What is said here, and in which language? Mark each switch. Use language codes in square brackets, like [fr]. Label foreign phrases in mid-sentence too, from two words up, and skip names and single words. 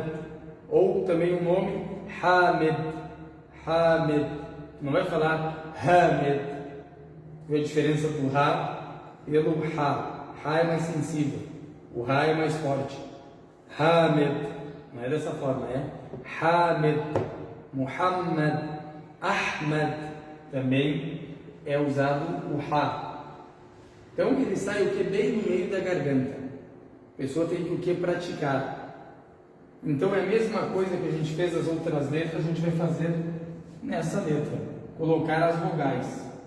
[pt] Ou também o nome Hamid. Não vai falar Hamid. Vê a diferença do Ha pelo Ha. Ha é mais sensível. O Ha é mais forte. Hamid. Não é dessa forma, é Hamid. Muhammad. Ahmad também é usado o Ha. Então ele sai o que? Bem no meio da garganta. A pessoa tem que o que? Praticar. Então é a mesma coisa que a gente fez as outras letras, a gente vai fazer nessa letra. Colocar as vogais.